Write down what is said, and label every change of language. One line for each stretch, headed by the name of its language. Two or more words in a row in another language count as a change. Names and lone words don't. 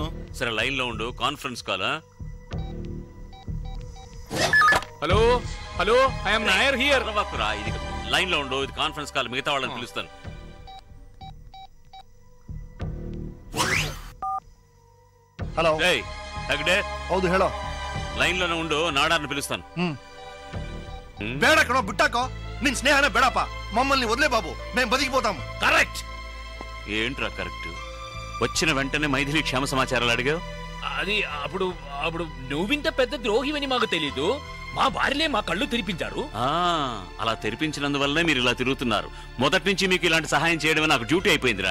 Telugu: సరే లైన్ లో ఉండు,
English: conference call. Hello hello, I'm Nair here.
Telugu: ఇది లైన్ లో ఉండు, ఇది
English: conference call.
Telugu: మిగతా వాళ్ళని పిలుస్తాను. హలో. రేయ్ అగడే.
Kannada: ಹೌದು ಹೇಳೋ.
Telugu: లైన్ లోనే ఉండు, నాడార్ని పిలుస్తాను.
Kannada: ಬೇಡಕಣೋ, ಬಿಟ್ಟಾಕೋ. ನಿನ್ ಸ್ನೇಹನೇ ಬೇಡಪ್ಪ.
Telugu: మమ్మల్ని వదిలే బాబు, మేము బతికిపోతాము. కరెక్ట్. ఏంట్రా కరెక్ట్? వచ్చిన వెంటనే మైథిలి క్షేమ సమాచారాలు అడిగావు. అది అప్పుడు అప్పుడు నువ్వింత పెద్ద ద్రోహివని మాకు తెలీదు. మా భార్యలే మా కళ్ళు తెరిపించారు. అలా తెరిపించినందువల్లనే మీరు ఇలా తిరుగుతున్నారు. మొదటి నుంచి మీకు ఇలాంటి సహాయం చేయడం నాకు డ్యూటీ అయిపోయిందిరా.